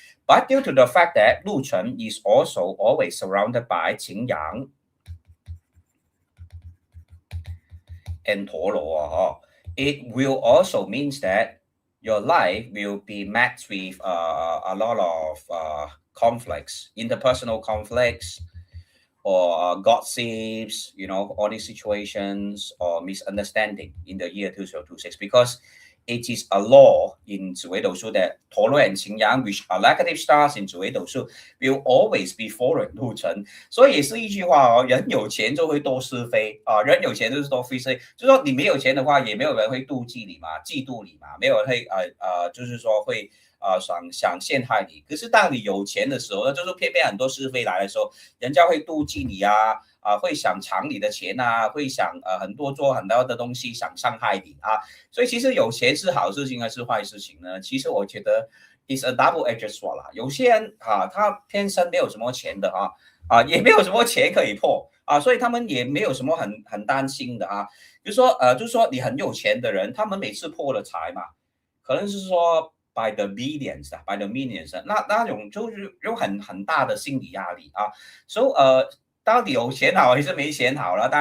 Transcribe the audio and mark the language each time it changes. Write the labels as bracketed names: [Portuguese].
[English] But due to the fact that 禄存 is also always surrounded by 擎羊 and 陀罗, it will also means that your life will be met with a lot of conflicts, interpersonal conflicts, or gossips, all these situations or misunderstanding in the year 2026, because it is a law in 紫微斗数 that 陀罗 and 擎羊 which are negative stars in 紫微斗数 will always be foreign 禄存. [Chinese] 所以也是一句话人有钱就会多是非人有钱就是多非是非，就是说你没有钱的话，也没有人会妒忌你嘛，嫉妒你嘛，没有人会就是说会想陷害你。可是当你有钱的时候呢，就是偏偏很多是非来的时候，人家会妒忌你会想抢你的钱会想很多做很多的东西想伤害你所以其实有钱是好事情还是坏事情呢？其实我觉得 [English] is a double-edged sword [Chinese] 啦。有些人他天生没有什么钱的也没有什么钱可以破所以他们也没有什么很担心的就是说你很有钱的人，他们每次破了财嘛，可能是说 [English] by the millions, by the millions, [Chinese] 那种就是有很大的心理压力所以到底有钱好还是没钱好了？